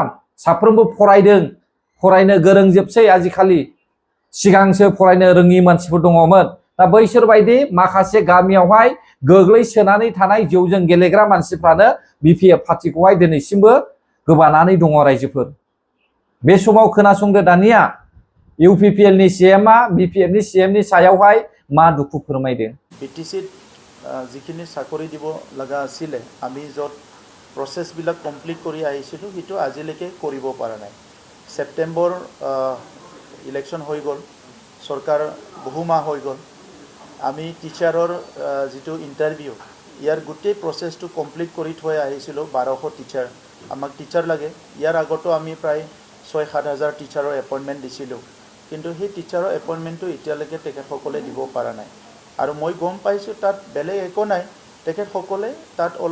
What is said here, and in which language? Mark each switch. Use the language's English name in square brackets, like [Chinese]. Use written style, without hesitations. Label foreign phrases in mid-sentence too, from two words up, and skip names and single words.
[Bodo] साफ्रोमबो फरायनो गोरों जोबसै आजिखालि सिगांसो फरायनो रोङि मानसिफोर दङमोन दा बैसोर बायदि माखासे गामियावहाय गोग्लैसोनानै थानाय जौजों गेलेग्रा मानसिफ्रानो BPF पार्टिखौहाय दिनैसिमबो गोबानानै दङ रायजोफोर बे समाव खोनासंदो दानिया UPPLनि CMआ BPFनि CMनि सायावहाय मा दुखु फोरमायदों [Assamese] BTCত যিখিনি চাকৰি দিব লগা আছিলে আমি য'ত প্ৰচেছবিলাক কমপ্লিট কৰি আহিছিলোঁ সেইটো আজিলৈকে কৰিব পৰা নাই ছেপ্টেম্বৰ ইলেকশ্যন হৈ গ'ল চৰকাৰ বহু মাহ হৈ গ'ল আমি টিচাৰৰ যিটো ইণ্টাৰভিউ ইয়াৰ গোটেই প্ৰচেছটো কমপ্লিট কৰি থৈ আহিছিলোঁ 1200 টিচাৰ আমাক টিচাৰ লাগে ইয়াৰ আগতো আমি প্ৰায় 6-7 হাজাৰ টিচাৰৰ এপইণ্টমেণ্ট দিছিলোঁ কিন্তু সেই টিচাৰৰ এপইণ্টমেণ্টটো এতিয়ালৈকে তেখেতসকলে দিব পৰা নাই আৰু মই গম পাইছোঁ তাত বেলেগ একো নাই তেখেতসকলে তাত